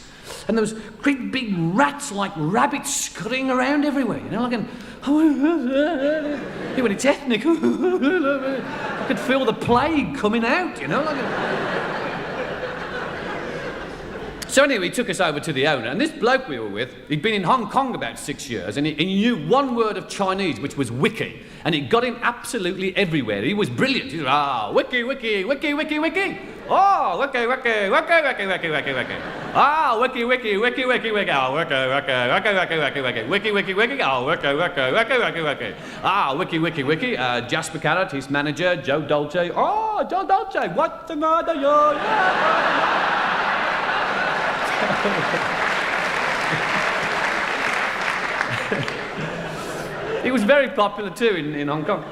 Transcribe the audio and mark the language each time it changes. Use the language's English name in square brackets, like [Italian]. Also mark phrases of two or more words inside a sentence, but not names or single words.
[English] And there was great big rats like rabbits scurrying around everywhere, when it's ethnic, I could feel the plague coming out, So anyway, he took us over to the owner, and this bloke we were with, he'd been in Hong Kong about 6 years, and he knew one word of Chinese, which was wiki, and it got him absolutely everywhere. He was brilliant. He was, wiki, wiki, wiki, wiki, wiki. Oh, wiki, wiki, wiki, wiki, wiki, wiki, wiki. Ah, wiki, wiki, wiki, wiki, wiki. Oh, wiki, wiki, wiki, wiki, wiki, wiki. Wiki, wiki, wiki. Oh, wiki, wiki, wiki, wiki, wiki. Ah, wiki, wiki, wiki. Jasper Carrott, his manager, Joe Dolce. Oh, Joe Dolce, what's the matter, yo? He was very popular too in Hong Kong.